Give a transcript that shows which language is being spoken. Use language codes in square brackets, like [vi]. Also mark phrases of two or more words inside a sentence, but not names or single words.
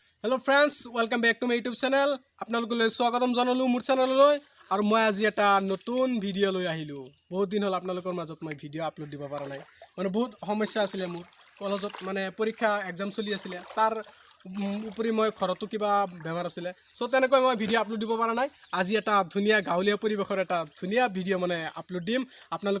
[en] Hello friends welcome back to my YouTube channel [as] आपनालोकলৈ স্বাগতম জনালো মোৰ চেনেললৈ আৰু মই আজি এটা নতুন ভিডিও লৈ আহিলো বহুত দিন হল আপোনালোকৰ মাজত মই ভিডিও আপলোড দিব পৰা নাই মানে বহুত সমস্যা আছিল মোৰ কলেজত মানে পৰীক্ষা এক্সাম চলি আছিল তাৰ উপৰি মই ঘৰতো কিবা বেমাৰ আছিল সো তেনেকৈ মই ভিডিও আপলোড দিব পৰা নাই আজি এটা ধুনিয়া গাঁৱলীয়া পৰিবেশৰ এটা ধুনিয়া ভিডিও মানে আপলোড দিম আপোনালোকে